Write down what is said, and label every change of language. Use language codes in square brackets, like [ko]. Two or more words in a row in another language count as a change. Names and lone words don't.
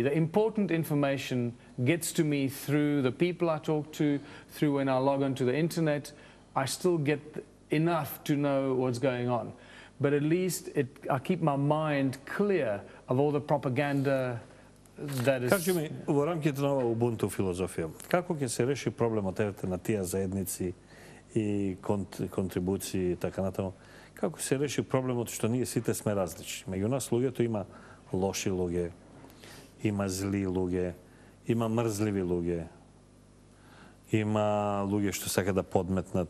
[en] The important information gets to me through the people I talk to, through when I log onto the internet. I still get enough to know what's going on. But at least I keep my mind clear of all the propaganda that is... [mk] Кажи ми, во рамките на ова Ubuntu филозофија, како ќе се реши проблемот на тие заедници и контрибуции и така натаму? Како се реши проблемот што ние сите сме различни? Меѓу нас луѓето има лоши луѓе, има зли луѓе, има мрзливи луѓе, има луѓе што сака да подметнат.